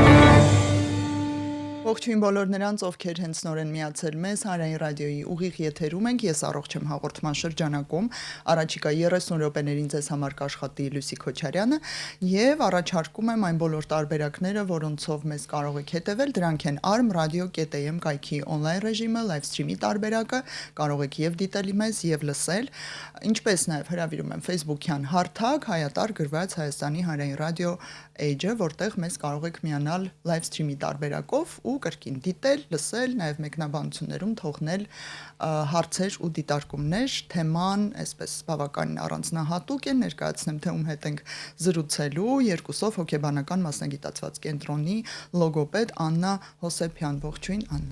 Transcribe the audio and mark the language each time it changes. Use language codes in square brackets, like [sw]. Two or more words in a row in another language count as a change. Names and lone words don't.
[hy] Ողջույն բոլոր նրանց, ովքեր հենց նորեն միացել մեզ Հանրային ռադիոյի ուղիղ եթերում ենք, ես առողջ եմ հաղորդման շրջանակում, առաջիկա 30 րոպեներին ձեզ համար կաշխատի Լուսի Քոչարյանը եւ առաջարկում եմ այն բոլոր տարբերակները, որոնցով մեզ կարող եք հետևել, դրանք են arm.radio.am կայքի on-line ռեժիմը, live stream-ի տարբերակը, կարող եք եւ դիտել մեզ եւ լսել, ինչպես նաեւ հրավիրում եմ Facebook-յան հարթակ հայատար գրված Հայաստանի Հանրային ռադիո Age-ը, որտեղ մեզ կարող եք միանալ [en] live stream- [hy] ի տարբերակով ու կրկին դիտել, լսել, նաև մեկնաբանություններում թողնել հարցեր ու դիտարկումներ, թեման այսպես բավականին առանձնահատուկ է, ներկայացնեմ թե ում հետ ենք զրուցելու, երկուսով հոգեբանական մասնագիտացված կենտրոնի լոգոպեդ Աննա Հոսեփյան, ողջույն Աննա։